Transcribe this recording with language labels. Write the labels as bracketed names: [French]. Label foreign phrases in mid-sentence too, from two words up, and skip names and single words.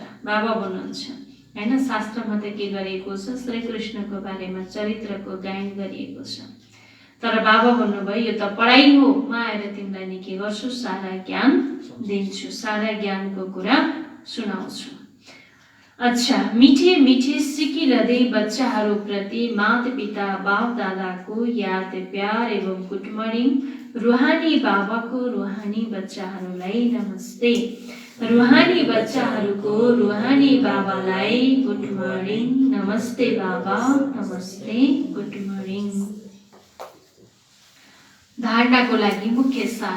[Nepali] बाबा भन्नुहुन्छ हैन। शास्त्रमा त के गरिएको छ? श्री कृष्णको बारेमा चरित्रको गायन गरिएको छ। तर बाबा भन्नुभयो यो त पढाइ हो। म आएर तिमीलाई नि के गर्छु? सारा ज्ञान दिन्छु, सारा ज्ञानको कुरा सुनाउँछु। अच्छा, मिठे मिठे सिकिरहँदै बच्चाहरूप्रति माता पिता बाप दादाको याद प्यार एवं [English] good morning. [Nepali] रुहानी बाबाको रुहानी बच्चाहरूलाई नमस्ते। रुहानी बच्चाहरूको रुहानी बाबालाई [English] good morning. [Nepali] नमस्ते बाबा, नमस्ते, [English] good morning. [Nepali] धारणाको लागि मुख्य सार।